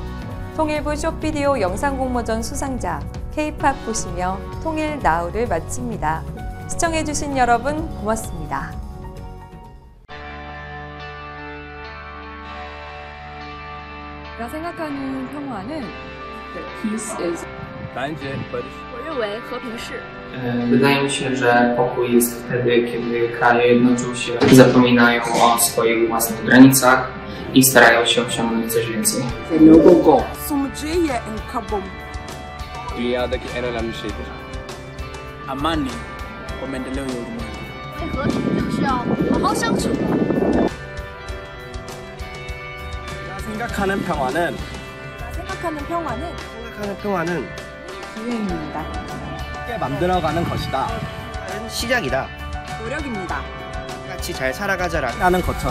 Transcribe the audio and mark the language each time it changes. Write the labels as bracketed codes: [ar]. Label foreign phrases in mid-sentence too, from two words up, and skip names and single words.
[ko] 통일부 숏비디오 영상공모전 수상자 K-팝 보시며 통일 나우를 마칩니다. 시청해주신 여러분 고맙습니다. 제가 생각하는 평화는 [en] peace is [zh] 我认为和平是 [pl] Wydaje mi się, że pokój jest wtedy, kiedy kraje jednoczą się, zapominają o swoich własnych granicach i starają się osiągnąć coś więcej. [sw] Amani kwa maendeleo ya ulimwengu. [zh] 和平就是要好好相处。 [ko] 생각하는 평화는 생각하는 평화는 생각하는 평화는 기회입니다. 함께 만들어가는 것이다. 시작이다. 노력입니다. 같이 잘 살아가자라는 것처럼